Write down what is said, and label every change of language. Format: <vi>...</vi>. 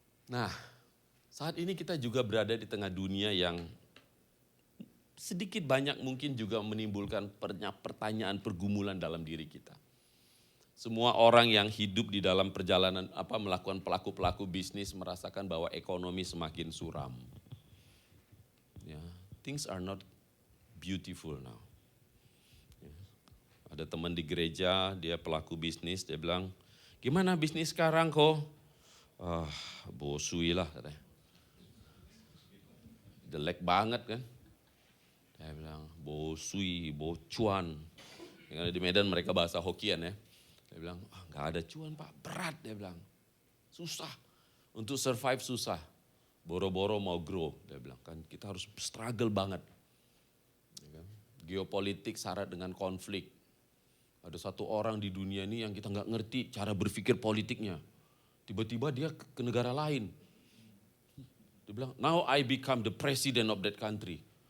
<id>Nah, saat ini kita juga berada di tengah dunia yang sedikit banyak mungkin juga menimbulkan pertanyaan pergumulan dalam diri kita. Semua orang yang hidup di dalam perjalanan melakukan pelaku-pelaku bisnis merasakan bahwa ekonomi semakin suram.</id> <en>Ya, things are not beautiful now.</en> <id>Ya, ada teman di gereja, dia pelaku bisnis, dia bilang, gimana bisnis sekarang kok? Bosui lah katanya. Jelek banget kan. Saya bilang, bosui, bocuan. Di Medan mereka bahasa Hokian ya. Dia bilang, gak ada cuan Pak, berat dia bilang. Susah, untuk survive susah. Boro-boro mau grow, dia bilang. Kan kita harus struggle banget. Geopolitik syarat dengan konflik. Ada satu orang di dunia ini yang kita gak ngerti cara berpikir politiknya. Tiba-tiba dia ke negara lain. Dia bilang,</id> <en>now I become the president of that country.</en>